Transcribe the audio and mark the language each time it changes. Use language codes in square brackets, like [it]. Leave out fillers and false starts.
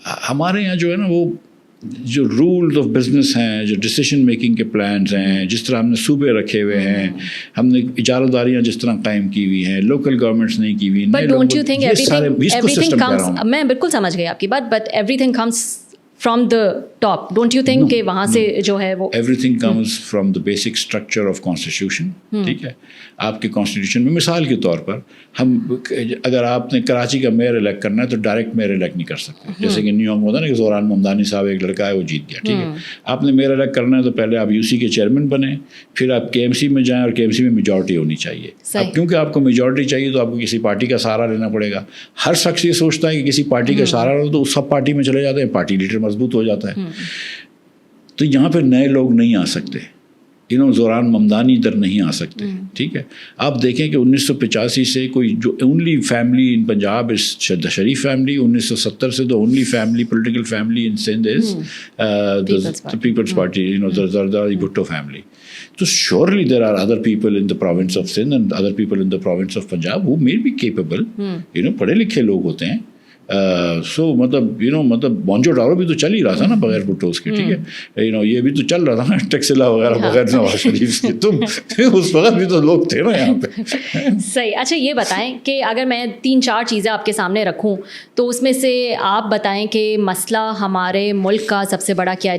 [ur] ہمارے یہاں جو ہے نا وہ جو رولز آف بزنس ہیں, جو ڈیسیشن میکنگ کے پلانز ہیں, جس طرح ہم نے صوبے رکھے ہوئے ہیں, ہم نے اجارہ داریاں جس طرح قائم کی ہوئی ہیں, لوکل گورنمنٹس نہیں کی ہوئی. [en] but don't you think everything comes, [ur] میں بالکل سمجھ گئی آپ کی بات, [en] But everything comes from the top. Don't you think [ur] کہ وہاں سے جو ہے وہ [en] Everything comes from the basic structure of constitution. [ur] ٹھیک ہے, آپ کے کانسٹیٹیوشن میں مثال کے طور پر ہم اگر آپ نے کراچی کا میئر الیکٹ کرنا ہے تو ڈائریکٹ میئر الیکٹ نہیں کر سکتے. جیسے کہ نیو یارک میں ہوتا ہے نا کہ زوران ممدانی صاحب ایک لڑکا ہے وہ جیت گیا. ٹھیک ہے, آپ نے میئر الیکٹ کرنا ہے تو پہلے آپ UC کے چیئرمین بنیں, پھر آپ KMC میں جائیں, اور KMC میں میجورٹی ہونی چاہیے. اب کیونکہ آپ کو میجورٹی چاہیے تو آپ کو کسی پارٹی کا سہارا لینا پڑے گا. ہر شخص یہ سوچتا ہے کہ کسی پارٹی کا سہارا لو تو سب پارٹی میں چلے جاتے ہیں, پارٹی لیڈر مضبوط ہو جاتا ہے. تو یہاں پہ نئے لوگ نہیں آ سکتے, زوران ممدانی ادھر نہیں آ سکتے. ٹھیک ہے, آپ دیکھیں کہ 1985 سے کوئی جو [en] Only family in Punjab is the Sharif family, 1970 سے the only family political family in Sindh is the Peoples Party, Zardari Bhutto family. تو surely there are other people in the province of Sindh and other people in the province of Punjab who may be capable, [ur] پڑھے لکھے لوگ ہوتے ہیں. سو مطلب مونجو ڈارو بھی تو چل ہی رہا تھا نا بغیر بھٹوس کے. ٹھیک ہے, یہ بھی تو چل رہا تھا نا ٹیکسلا وغیرہ بغیر نواز شریف کے. تم اس وقت بھی تو لوگ تھے نا یہاں پہ. صحیح. اچھا یہ بتائیں کہ اگر میں 3-4 چیزیں آپ کے سامنے رکھوں تو اس میں سے آپ بتائیں کہ مسئلہ ہمارے ملک کا سب سے بڑا کیا ہے.